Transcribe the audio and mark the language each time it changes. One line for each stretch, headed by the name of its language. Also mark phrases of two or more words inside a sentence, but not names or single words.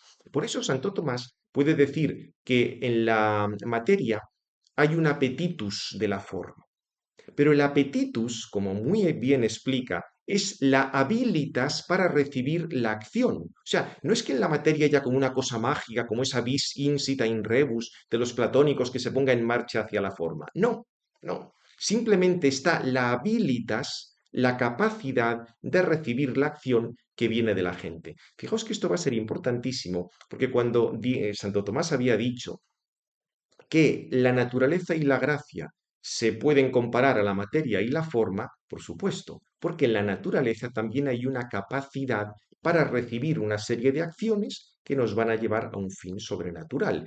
Spanish: Por eso Santo Tomás puede decir que en la materia hay un apetitus de la forma, pero el apetitus, como muy bien explica, es la habilitas para recibir la acción. O sea, no es que en la materia haya como una cosa mágica, como esa
Latin: vis insita in rebus
Spanish: de los platónicos que se ponga en marcha hacia la forma. No, no. Simplemente está la habilitas, la capacidad de recibir la acción que viene de la gente. Fijaos que esto va a ser importantísimo, porque cuando Santo Tomás había dicho que la naturaleza y la gracia se pueden comparar a la materia y la forma, por supuesto, porque en la naturaleza también hay una capacidad para recibir una serie de acciones que nos van a llevar a un fin sobrenatural.